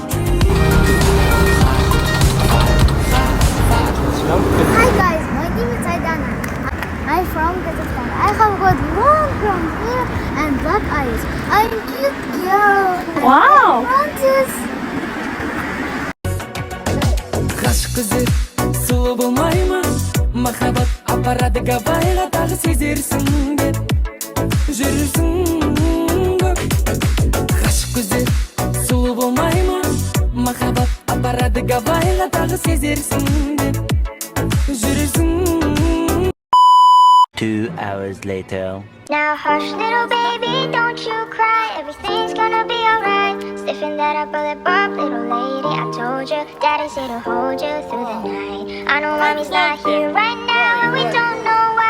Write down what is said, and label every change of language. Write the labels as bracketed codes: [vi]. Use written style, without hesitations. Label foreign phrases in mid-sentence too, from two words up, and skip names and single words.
[en] Hi guys, my name is Aidana. I'm from Kazakhstan. I have got long brown hair and black eyes. I'm a cute girl. Wow! [kk] Қашық көздер сұлу болмай ма махаббат апарады гавайға тағы сезерсің деп жүрсің көп Қашық көздер сұлу болмай ма махаббат апарады гавайға тағы сезерсің деп жүрсің [en] 2 hours later. Now hush little baby, don't you cry. Everything's gonna be alright. Stiffen that up a lip up, little lady. I told you, daddy said to hold you through the night. I know mommy's not here right now, and we don't know why.